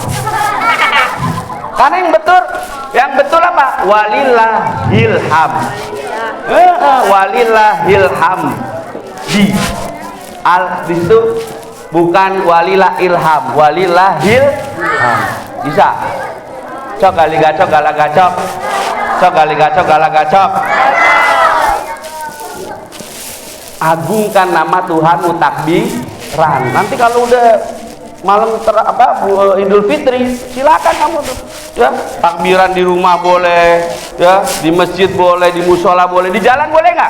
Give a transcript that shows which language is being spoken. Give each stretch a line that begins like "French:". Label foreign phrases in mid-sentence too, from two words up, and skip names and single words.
Indonesian: Karena yang betul apa?
Arabic: ولله الحمد. ولله الحمد.
Indonesian: Di situ bukan
Arabic: ولله إلهام, ولله الحمد.
Indonesian: Bisa. Cok gali gacok gala gacok. Cok gali gacok gala gacok. Agungkan nama Tuhanmu, takbiran. Nanti kalau udah malam Idul Fitri, silakan kamu tuh ya, takbiran di rumah boleh ya, di masjid boleh, di musola boleh, di jalan boleh nggak?